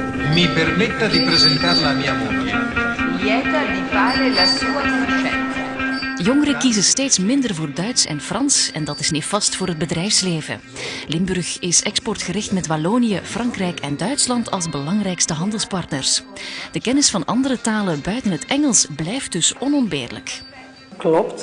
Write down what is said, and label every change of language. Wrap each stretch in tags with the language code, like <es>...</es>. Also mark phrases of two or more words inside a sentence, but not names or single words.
<it>Mi permetta di presentarla a mia moglie. Lieta di fare la sua conoscenza.</it> <nl>Jongeren kiezen steeds minder voor Duits en Frans en dat is nefast voor het bedrijfsleven. Limburg is exportgericht met Wallonië, Frankrijk en Duitsland als belangrijkste handelspartners. De kennis van andere talen buiten het Engels blijft dus onontbeerlijk. Klopt.</nl>